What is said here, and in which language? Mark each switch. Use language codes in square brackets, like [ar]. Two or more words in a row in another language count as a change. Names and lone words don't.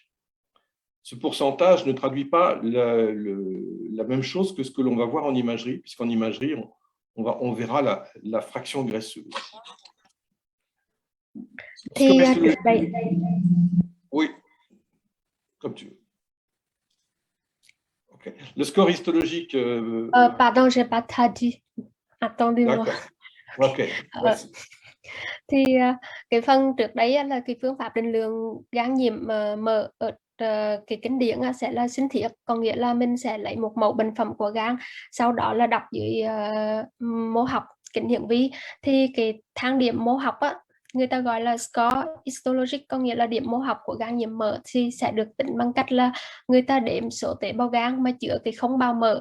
[fr] Ce pourcentage ne traduit pas la même chose que ce que l'on va voir en imagerie, puisqu'en imagerie, on verra la fraction graisseuse. Oui, comme tu veux. Okay. Le score histologique... Pardon, je n'ai pas dit. Attendez-moi. Ok, merci. [vi] Thì cái phần trước đấy là cái phương pháp định lượng gan nhiễm mỡ ở cái kinh điển sẽ là sinh thiết, có nghĩa là mình sẽ lấy một mẫu bệnh phẩm của gan, sau đó là đọc dưới mô học kính hiển vi. Thì cái thang điểm mô học người ta gọi là [fr] score histologic, [vi] có nghĩa là điểm mô học của gan nhiễm mỡ thì sẽ được tính bằng cách là người ta đếm số tế bào gan mà chứa cái không bào mỡ.